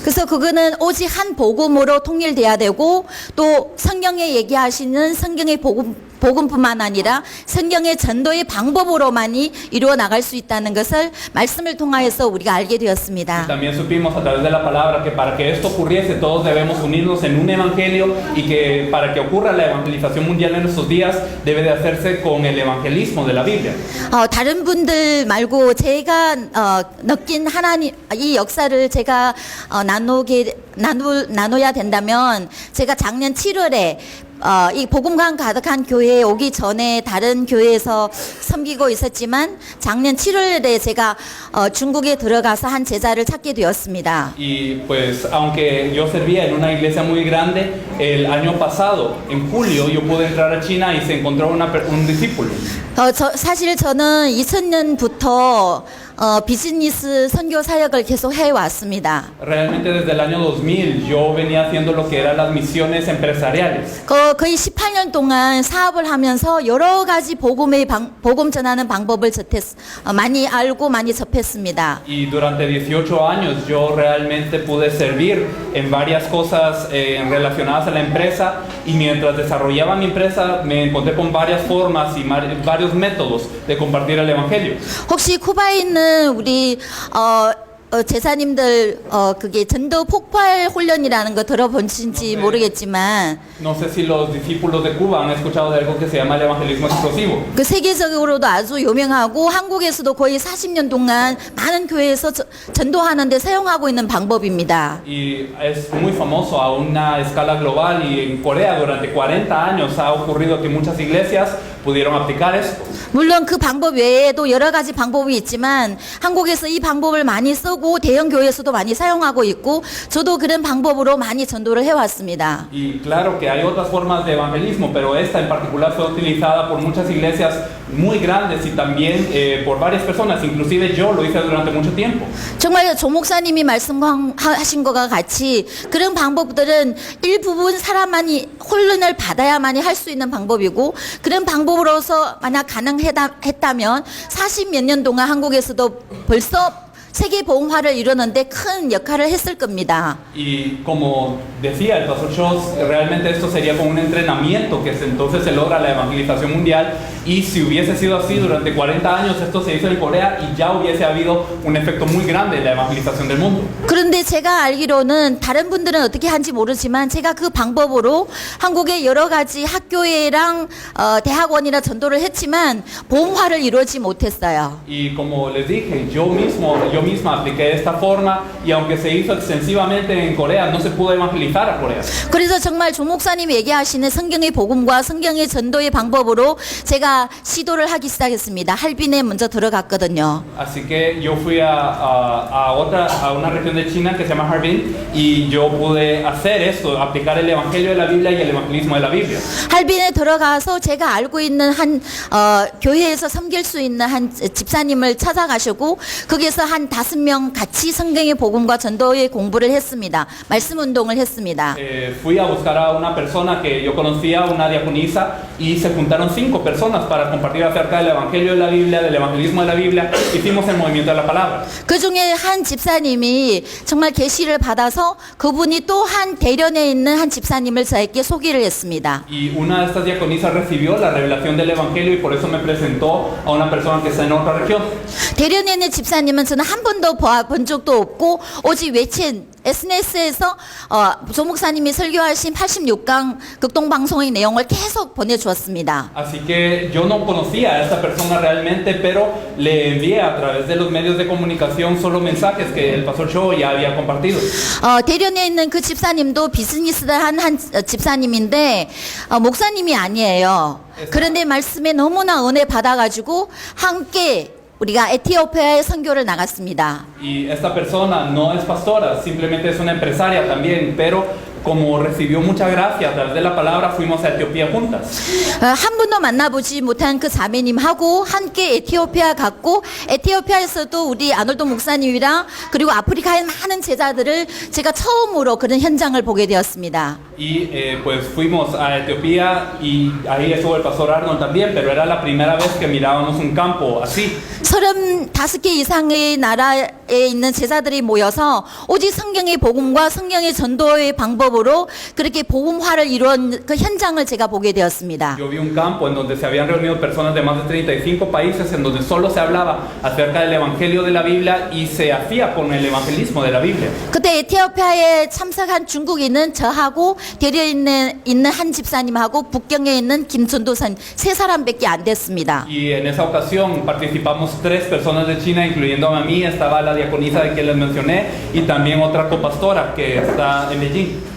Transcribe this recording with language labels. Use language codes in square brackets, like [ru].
[ko] 그래서 그거는 오직 한 복음으로 통일돼야 되고 또 성경에 얘기하시는 성경의 복음뿐만 아니라 성경의 전도의 방법으로만이 이루어 나갈 수 있다는 것을 말씀을 통하여서 우리가 알게 되었습니다. [es] También supimos a través de la palabra que para que esto ocurriese todos debemos unirnos en un evangelio y que para que ocurra la evangelización mundial en nuestros días debe de hacerse con el evangelismo de la Biblia. [ko] 다른 분들 말고 제가 느낀 하나님 이 역사를 제가 나눠야 된다면 제가 작년 7월에 이 복음감 가득한 교회에 오기 전에 다른 교회에서 섬기고 있었지만 작년 7월에 제가 중국에 들어가서 한 제자를 찾게 되었습니다. [es] Y pues aunque yo servía en una iglesia muy grande, el año pasado, en julio, yo pude entrar a China y se encontró un discípulo. [ko] 사실 저는 2000년부터 비즈니스 선교 사역을 계속 해왔습니다. [es] Realmente desde el año 2000 yo venía haciendo lo que eran las misiones empresariales. [ko] 거의 18년 동안 사업을 하면서 여러 가지 복음 전하는 방법을 많이 알고 많이 접했습니다. [es] Y durante 18 años yo realmente pude servir en varias cosas relacionadas a la empresa y mientras desarrollaba mi empresa me encontré con varias formas y varios métodos de compartir el evangelio. [ko] 혹시 쿠바에 있는 우리 제사님들 그게 전도 폭발 훈련이라는 거 들어보신지 모르겠지만 [es] No sé si los discípulos de Cuba han escuchado de algo que se llama el evangelismo explosivo. [ko] 그 세계적으로도 아주 유명하고 한국에서도 거의 40년 동안 많은 교회에서 전도하는데 사용하고 있는 방법입니다. [es] Y es muy famoso a una escala global y en Corea durante 40 años ha ocurrido que muchas iglesias pudieron aplicar esto. [ko] 물론 그 방법 외에도 여러 가지 방법이 있지만 한국에서 이 방법을 많이 쓰고 대형 교회에서도 많이 사용하고 있고 저도 그런 방법으로 많이 전도를 해왔습니다. [es] Y claro que hay otras formas de evangelismo, pero esta en particular fue utilizada por muchas iglesias muy grandes y también por varias personas, inclusive yo lo hice durante mucho tiempo. [ko] 정말 조 목사님이 말씀하신 것과 같이 그런 방법들은 일부분 사람만이 훈련을 받아야만이 할 수 있는 방법이고 그런 방법으로서 만약 가능했다면 40몇 년 동안 한국에서도 벌써 세계 복음화를 이루는데 큰 역할을 했을 겁니다. [es] Y como decía el pastor Scholz, realmente esto sería como un entrenamiento que entonces se logra la evangelización mundial y si hubiese sido así durante 40 años esto se hizo en Corea y ya hubiese habido un efecto muy grande en la evangelización del mundo. [ko] 그런데 제가 알기로는 다른 분들은 어떻게 하는지 모르지만 제가 그 방법으로 한국의 여러 가지 학교회랑 대학원이나 전도를 했지만 복음화를 이루지 못했어요. [es] Y como les dije, yo misma apliqué esta forma y aunque se hizo extensivamente en Corea, no se pudo evangelizar a Corea. [ko] 그래서 정말 조 목사님이 얘기하시는 성경의 복음과 성경의 전도의 방법으로 제가 시도를 하기 시작했습니다. 할빈에 먼저 들어갔거든요. [es] Así que yo fui a una región de China que se llama Harbin y yo pude hacer esto, aplicar el evangelio de la Biblia y el evangelismo de la Biblia. [ko] 할빈에 들어가서 제가 알고 있는 한 교회에서 섬길 수 있는 한 집사님을 찾아가시고 거기에서 한 5명 같이 성경의 복음과 전도의 공부를 했습니다. 말씀 운동을 했습니다. [es] Fui a buscar a una persona que yo conocía, una diaconisa, y se juntaron 5 personas para compartir acerca del evangelio de la Biblia, del evangelismo de la Biblia. Hicimos el movimiento de la palabra. [ko] 그 중에 한 집사님이 정말 계시를 받아서 그분이 또 한 대련에 있는 한 집사님을 저에게 소개를 했습니다. [es] Y una de estas diaconisas recibió la revelación del evangelio y por eso me presentó a una persona que está en otra región. [ko] 대련에 있는 집사님은 저는 한 번도 본 적도 없고 오직 외친 SNS에서 조 목사님이 설교하신 86강 극동방송의 내용을 계속 보내주었습니다. [es] Así que yo no conocía a esta persona realmente, pero le envié a través de los medios de comunicación solo mensajes que el pastor Cho ya había compartido. [ko] 대련에 있는 그 집사님도 비즈니스를 한 집사님인데 목사님이 아니에요. 그런데 말씀에 너무나 은혜 받아가지고 함께 우리가 에티오피아에 선교를 나갔습니다. [es] Y esta persona no es pastora, simplemente es una empresaria también, pero como recibió mucha gracia a través de la palabra, fuimos a Etiopía juntas. [ko] 한 번도 만나보지 못한 그 자매님하고 함께 에티오피아 갔고 에티오피아에서도 우리 아놀도 목사님이랑 그리고 아프리카의 많은 제자들을 제가 처음으로 그런 현장을 보게 되었습니다. [es] Y pues fuimos a Etiopía y ahí estuvo el pastor Arnold también, pero era la primera vez que mirábamos un campo así. [ko] 35개 이상의 나라에 있는 제자들이 모여서 오직 성경의 복음과 성경의 전도의 방법으로 그렇게 복음화를 이루은 그 현장을 제가 보게 되었습니다. [es] Yo vi un campo en donde se habían reunido personas de más de 35 países, en donde solo se hablaba acerca del evangelio de la Biblia y se hacía con el evangelismo de la Biblia. [ko] 그때 에티오피아에 참석한 중국에 있는 저하고 대리에 있는 한 집사님하고 북경에 있는 김 전도사님 세 사람밖에 안 됐습니다. [es] Y en esa ocasión participamos 3 personas de China, incluyendo a mí, estaba la diaconisa de quien les mencioné y también otra copastora que está en Beijing.